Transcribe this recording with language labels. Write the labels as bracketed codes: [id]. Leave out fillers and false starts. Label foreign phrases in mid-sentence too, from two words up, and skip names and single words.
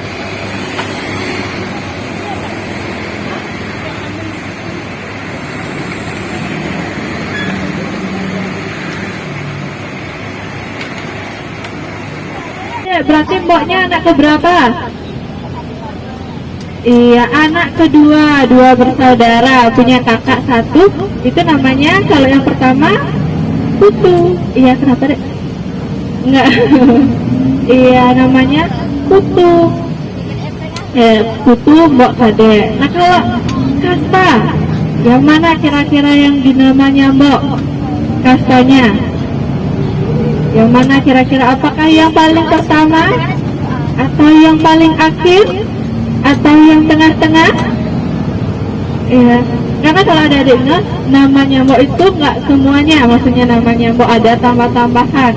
[id] Berarti mboknya anak keberapa? Iya, anak kedua, dua bersaudara, punya kakak satu. Itu namanya, kalau yang pertama Putu. Iya, kenapa dek? Enggak. Iya, namanya Putu. Putu mbok kadek. Nah kalau kasta, yang mana kira-kira yang dinamanya mbok kastanya? Yang mana kira-kira, apakah yang paling pertama atau yang paling akhir atau yang tengah-tengah? Ya, karena kalau ada adik-adik namanya mbok itu nggak semuanya, maksudnya namanya mbok ada tambah-tambahan.